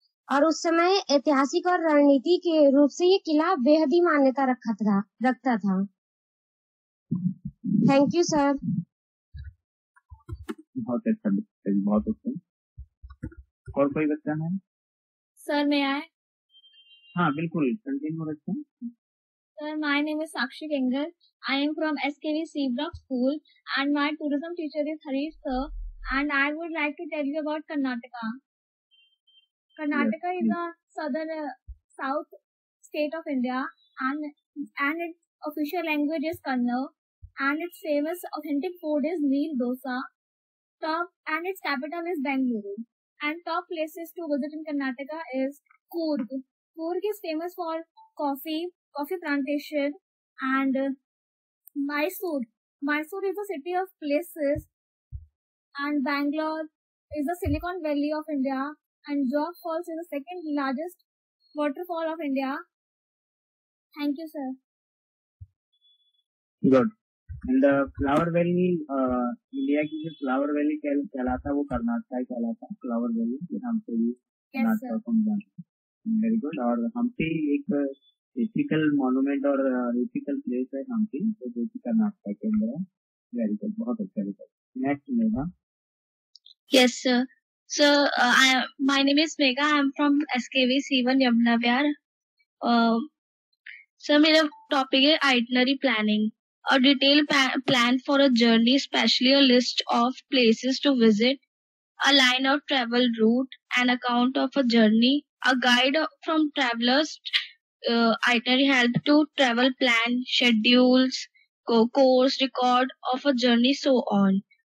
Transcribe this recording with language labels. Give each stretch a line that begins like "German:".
Hindi: और उस समय ऐतिहासिक और रणनीति के रूप से ये किला बेहद ही मान्यता रखता था।
English: Thank you sir.
Hindi: बहुत अच्छा, बहुत अच्छा। और कोई बच्चा है? सर मैं आए? हाँ बिल्कुल, कंटिन्यू रखते हैं।
English: Sir, my name is Sakshi Kengar. I am from SKV Seabrook School and my tourism teacher is Harish sir, and I would like to tell you about Karnataka. Karnataka is a south state of India, and its official language is Kannada, and its famous authentic food is meal dosa. And its capital is Bangalore. And top places to visit in Karnataka is Coorg. Coorg is famous for coffee plantation, and Mysore. Mysore is a city of places, and Bangalore is the Silicon Valley of India, and Jog Falls is the second largest waterfall of India. Thank you, sir. Good.
Hindi: And flower valley, India की जो flower valley कहलाता है वो कर्नाटका ही कहलाता है। Flower valley के नाम से भी कर्नाटका को हम जानते हैं।
English: Very good.
Hindi: और हम्पी एक हिस्टोरिकल मॉन्यूमेंट और हिस्टोरिकल प्लेस है हम्पी, तो जो कि कर्नाटका के अंदर है।
English: very good,
Hindi: बहुत अच्छा report.
English: Next Megha. Yes, sir. So, my name is Megha. I am from SKV C1 Yamuna Vihar.
Hindi: Sir, मेरा टॉपिक है itinerary planning.
English: A detailed plan for a journey, especially a list of places to visit, a line of travel route, an account of a journey, a guide from travelers. Itinerary help to travel plan, schedules, course record of a journey, so on.